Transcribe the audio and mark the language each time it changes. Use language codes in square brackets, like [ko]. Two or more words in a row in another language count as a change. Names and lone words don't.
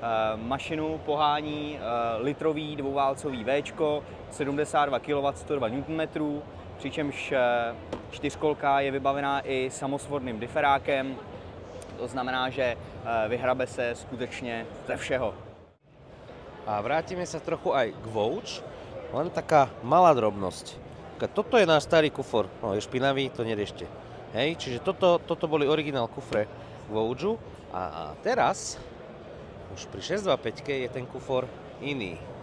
[cs] Mašinu pohání litrový dvouválcový Včko, 72 kW, 102 Nm, přičemž čtyřkolka je vybavená i samosvorným diferákem. To znamená, že vyhrabe se skutečně ze všeho. [sk] A vrátime sa trochu aj k Vouch, len taká malá drobnosť. Toto je náš starý kufor, no je špinavý, to neriešte. Hej, čiže toto boli originál kufre Vouchu a teraz už pri 625 je ten kufor iný.